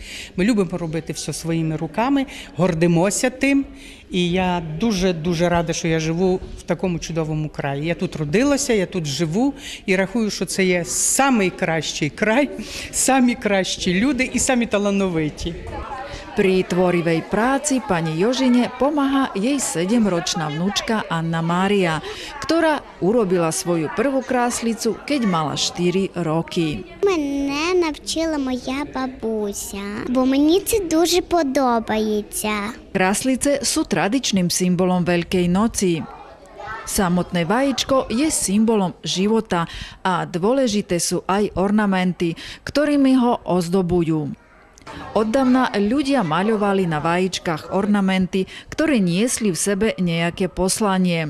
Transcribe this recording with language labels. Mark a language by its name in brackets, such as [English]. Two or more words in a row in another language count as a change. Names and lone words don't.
[Ukrainian] Ми любимо робити все своїми руками, гордимося тим. І я дуже рада, що я живу в такому чудовому краї. Я тут родилася, я тут живу і рахую, що це є самий кращий край, самі кращі люди і самі талановиті. [Slovak] Pri tvorivej práci pani Jožine pomáha jej 7-ročná vnúčka Anna Mária, ktorá urobila svoju prvú kráslicu, keď mala 4 roky. [Ukrainian] Мене навчила моя бабуся, бо мені це дуже подобається. [Slovak] Kráslice sú tradičným symbolom Veľkej noci. Samotné vajíčko je symbolom života a dôležité sú aj ornamenty, ktorými ho ozdobujú. Oddavna ľudia maľovali na vajíčkach ornamenty, ktoré niesli v sebe nejaké poslanie.